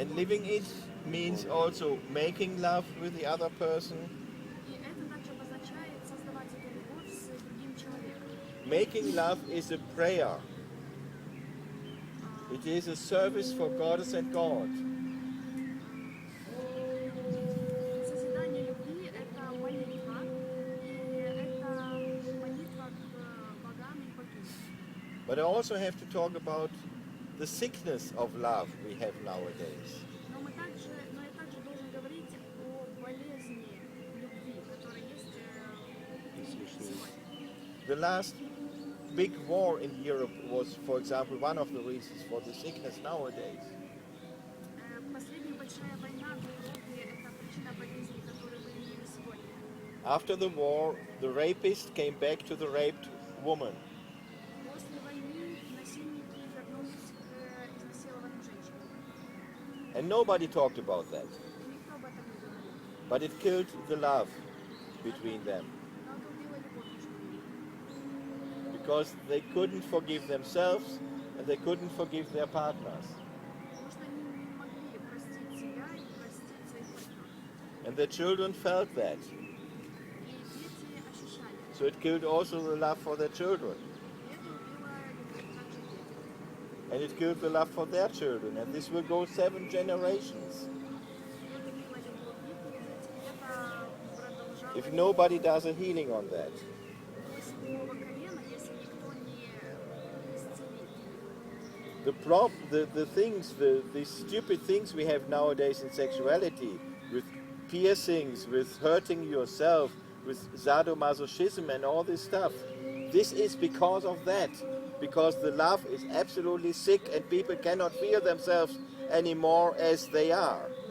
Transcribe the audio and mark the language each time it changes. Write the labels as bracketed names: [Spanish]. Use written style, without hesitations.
[English] And living it means also making love with the other person, [Russian] И это также обозначает создавать эту любовь с другим человеком. [English] making love is a prayer. It is a service for Goddess and God. [Russian] Созидание любви – это молитва, и это молитва к богам и богиням. [English] But I also have to talk about the sickness of love we have nowadays. [Russian] Но я также должен говорить о болезни любви, которая есть сегодня. [English] The last big war in Europe was, for example, one of the reasons for the sickness nowadays. [Russian] Последняя большая война в Европе – это причина болезней, которые мы имеем сегодня. [English] After the war, the rapist came back to the raped woman. [Russian] После войны насильники вернулись к изнасилованным женщинам. [English] And nobody talked about that. [Russian] И никто об этом не говорил. [English] But it killed the love between them. [Russian] Но это убило любовь между ними. [English] Because they couldn't forgive themselves and they couldn't forgive their partners. [Russian] Потому что они не могли простить себя и простить своих партнеров. [English] And their children felt that. [Russian] И дети ощущали это. [English] So it killed also the love for their children. [Russian] И это убило любовь также детям. [English] And it killed the love for their children. And this will go 7 generations. [Russian] И это убило любовь их детей. Это продолжалось [English] If nobody does a healing on that. [Russian] до седьмого колена, если никто не исцелит. [English] The stupid things we have nowadays in sexuality, with piercings, with hurting yourself, with sadomasochism and all this stuff, this is because of that. Because the love is absolutely sick and people cannot feel themselves anymore as they are.